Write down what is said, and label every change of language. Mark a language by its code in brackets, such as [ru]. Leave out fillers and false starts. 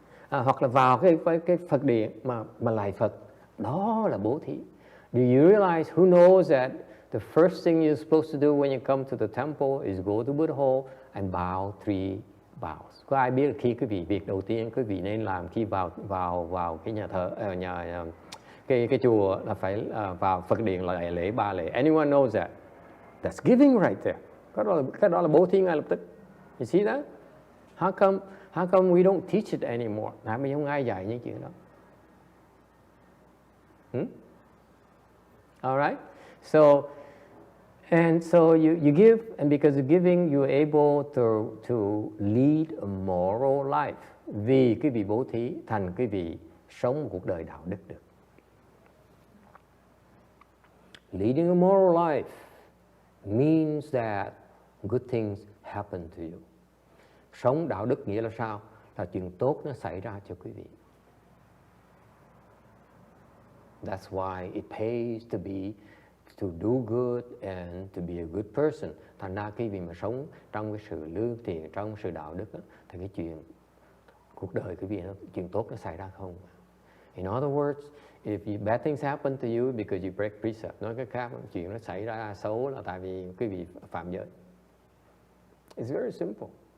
[vi] Hoặc là vào cái Phật điện mà lại Phật, đó là bố thí. [en] Do you realize, who knows that the first thing you're supposed to do when you come to the temple is go to Buddha Hall and bow 3 bows? [vi] Có ai biết là khi quý vị, việc đầu tiên quý vị nên làm khi vào cái nhà thờ, cái chùa là phải vào Phật điện là lễ 3 lễ. [en] Anyone knows that? That's giving right there. [vi] Cái đó là bố thí ngay lập tức. [en] You see that? How come we don't teach it anymore? [vi] Tại vì không ai dạy những chuyện đó. [en] All right? So you give, and because of giving, you're able to lead a moral life. [vi] Vì quý vị bố thí, thành quý vị sống một cuộc đời đạo đức được. [en] Leading a moral life means that good things happen to you. [vi] Sống đạo đức nghĩa là sao? Là chuyện tốt nó xảy ra cho quý vị. [en] That's why it pays to do good and to be a good person. [vi] Thành ra khi mà sống trong cái sự lương thiện, trong sự đạo đức đó, thì cái chuyện cuộc đời quý vị chuyện tốt nó xảy ra không. [en] In other words, if bad things happen to you because you break precept, [vi] nói cách khác, chuyện nó xảy ra xấu là tại vì quý vị phạm giới. [en] It's very simple.